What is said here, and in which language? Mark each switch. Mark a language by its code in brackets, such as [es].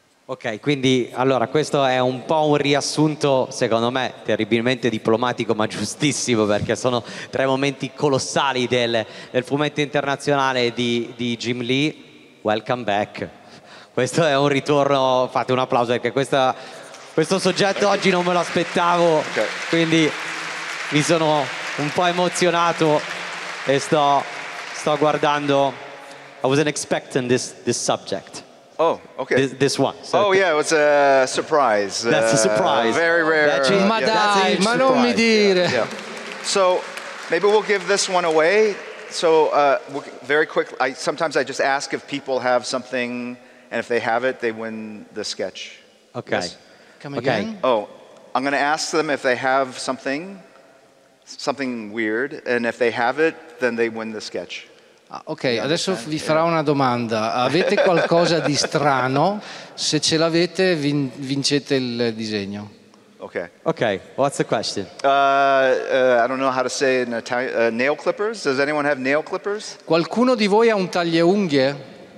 [it] Ok, quindi allora questo è un po' un riassunto, secondo me, terribilmente diplomatico ma giustissimo, perché sono tre momenti colossali del fumetto internazionale di Jim Lee. [en] Welcome back. [it] Questo è un ritorno, fate un applauso perché questo soggetto oggi non me lo aspettavo, quindi mi sono un po' emozionato e sto guardando. [en] I wasn't expecting this subject. Oh, okay. This one. So Oh, yeah, it was a surprise. That's a surprise. Very rare. [it] Ma dai, ma non mi dire. [en] Yeah. So maybe we'll give this one away. So very quick, sometimes I just ask if people have something, and if they have it, they win the sketch. Okay. Yes? Come again? Oh, I'm going to ask them if they have something weird, and if they have it, then they win the sketch. [it] Ok, adesso vi farò una domanda. Avete qualcosa di strano? Se ce l'avete, vincete il disegno. [en] Okay. Okay, what's the question? I don't know how to say in Italian. Nail clippers? Does anyone have nail clippers? [it] Qualcuno di voi ha un tagliaunghie?